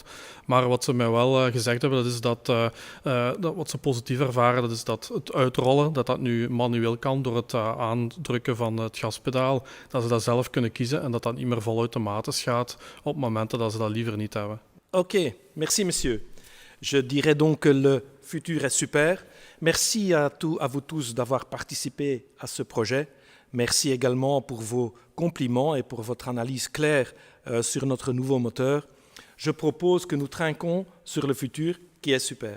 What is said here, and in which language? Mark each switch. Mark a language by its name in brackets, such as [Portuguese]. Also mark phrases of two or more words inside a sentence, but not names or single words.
[Dutch] Maar wat ze mij wel gezegd hebben, dat is dat wat ze positief ervaren, dat is dat het uitrollen, dat nu manueel kan door het aandrukken van het gaspedaal, dat ze dat zelf kunnen kiezen en dat niet meer volautomatisch gaat op momenten dat ze dat liever niet hebben. [French] Oké, merci monsieur. Je dirais donc que le futur est super. Merci à vous tous d'avoir participé à ce projet. Merci également pour vos compliments et pour votre analyse claire sur notre nouveau moteur. Je propose que nous trinquons sur le futur qui est super.